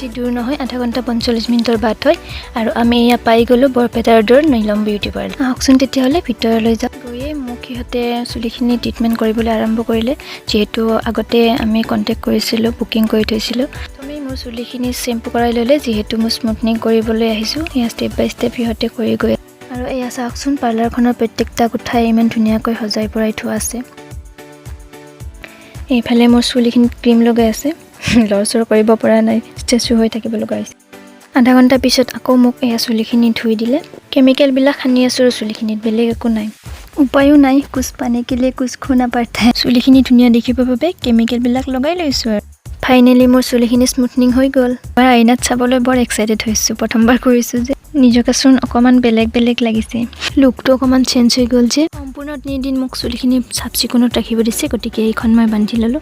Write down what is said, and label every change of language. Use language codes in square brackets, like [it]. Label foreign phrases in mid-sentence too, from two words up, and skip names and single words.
[as] দূৰ নহয় আধা ঘণ্টা 45 মিনিটৰ বাট হয় আৰু আমি ইয়া পাই গলো বৰপেটাৰ দূৰ নৈলম বিউটি পাৰ্লাৰ আহকচোন তেতিয়াহলে ভিতৰলৈ যাও গৈয়ে মোক ইহঁতে চুলিখিনি ট্ৰিটমেন্ট কৰিবলৈ আৰম্ভ কৰিলে যেহেতু আগতে আমি কন্টেক্ট কৰিছিলো বুকিং কৰি থৈছিলো তুমি মোৰ চুলিখিনি শ্যাম্পু কৰাই ললে যেহেতু মই স্মুথনিং কৰিবলৈ আহিছো ইয়া [en] step by step [as] ইহঁতে কৰি গৈ আৰু এয়া চাওকচোন পাৰ্লাৰখনৰ প্ৰত্যেকটা কোঠাই ইমান ধুনীয়াকৈ সজাই পৰাই থোৱা আছে এইফালে মোৰ চুলিখিনি ক্ৰীম লগাই আছে লৰচৰ কৰিব পৰা নাই ষ্টেচু হৈ থাকিব লগাইছে আধা ঘণ্টা পিছত আকৌ মোক এয়া চুলিখিনি ধুই দিলে কেমিকেল বিলাক সানি আছো চুলিখিনিত বেলেগ একো নাই উপায়ো নাই [hi] कुछ पाने के लिए कुछ खोना पड़ता है [as] চুলিখিনি ধুনীয়া দেখিবৰ বাবে কেমিকেল বিলাক লগাই লৈছো আৰু ফাইনালি মোৰ চুলিখিনি স্মুথনিং হৈ গল মই আইনাত চাবলৈ বৰ এক্সাইটেড হৈছো প্ৰথমবাৰ কৰিছো যে নিজকে চোন অকমান বেলেগ লাগিছে লুকটো অকমান চেঞ্জ হৈ গল যে সম্পূৰ্ণ দিন মোক চুলিখিনি চাফচিকুণত ৰাখিব দিছে গতিকে এইখন মই বান্ধি ললো